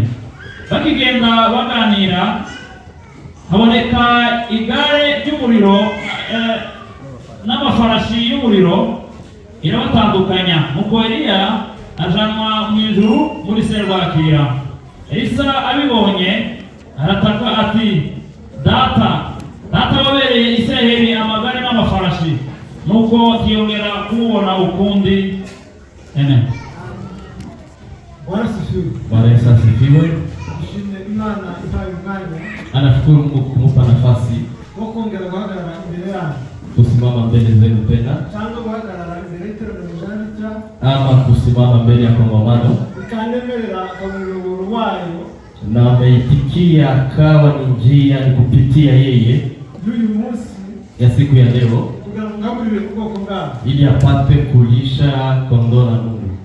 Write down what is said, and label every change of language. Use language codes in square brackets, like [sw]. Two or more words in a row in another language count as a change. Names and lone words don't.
[rw] Bakigenda baganira, haboneka igare ry'umuriro n'amafarashi y'umuriro irabatandukanya. Nuko Eliya ajanwa mu ijuru muri serwakira. Elisa abibonye arataka ati, data wabereye Isiraheli amagare n'amafarashi. Nuko tiyongera kumubona ukundi. Amen. [sw] Bwana Yesu asifiwe. Anashukuru Mungu kumupa nafasi kusimama mbele zenu tena, ama kusimama mbele ya kongamano, na ameitikia kawa ni njia ni kupitia yeye ya siku ya leo, ili apate kulisha kondoo na Mungu.